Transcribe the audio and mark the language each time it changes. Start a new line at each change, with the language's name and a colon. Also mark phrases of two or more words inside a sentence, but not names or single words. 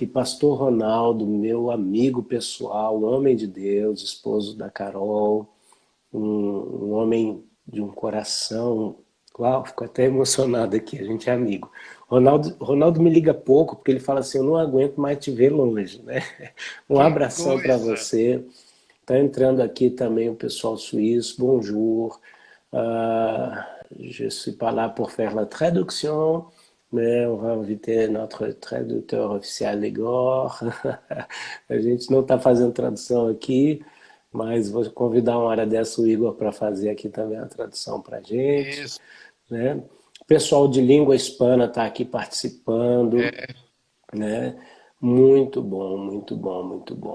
Portuguese: Pastor Ronaldo, meu amigo pessoal, homem de Deus, esposo da Carol, um homem de um coração. Uau, fico até emocionado aqui, a gente é amigo. Ronaldo me liga pouco, porque ele fala assim, eu não aguento mais te ver longe, né? Um abração para você. Está entrando aqui também o pessoal suíço,
French: bonjour. Je suis pas là pour faire la traduction, mais on va inviter notre traduteur officiel, Igor.
Portuguese: A gente não está fazendo tradução aqui, mas vou convidar uma hora dessa o Igor para fazer aqui também a tradução para a gente. Isso. Né? O pessoal de língua hispana está aqui participando. Né? Muito bom, muito bom, muito bom.